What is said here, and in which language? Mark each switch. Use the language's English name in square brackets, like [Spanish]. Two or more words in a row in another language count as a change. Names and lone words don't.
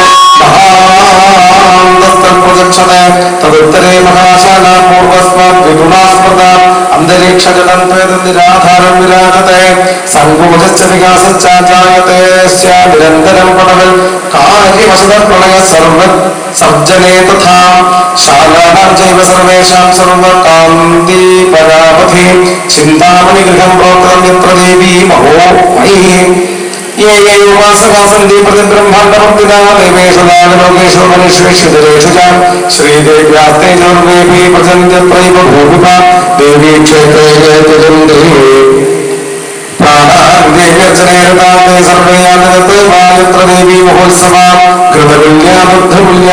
[Sanskrit] മഹാന്തസ്തൽപ്രദക്ഷണേ തദുത്തരേ മഹാശാലാ പൂർവസ്മാത് വിഗുണാസ്മൃത അന്തരീക്ഷജലം നിരാധാരം വിരാജത്തെ സങ്കോചശ്ച വികാസശ്ചാജായത്തെ നിരന്തരം പടവൽ കാര്യവശതപ്രളയ സർജനേ തഥാ ശാലാനാം ചൈവ സർവേഷാം സർവകാന്തി പരാവധി ചിന്താമണി ഗൃഹം പ്രോക്തം യത്ര ദേവീ മഹോ മയീ ये ये उपासकासन्ति प्रतिब्रह्माण्डमूर्तिना देवेषु नागलोकेषु मनुष्येषु जलेषु च श्रीदेव्यास्ते सर्वेऽपि प्रसन्त्यत्रैव भूमिपा देवी क्षेत्रे जयतिजन्ते प्राणान्देव्यर्चनेरतान्ते सर्वे यान्ते यत्र देवी महोत्सवा कृतकुल्या बुद्धकुल्या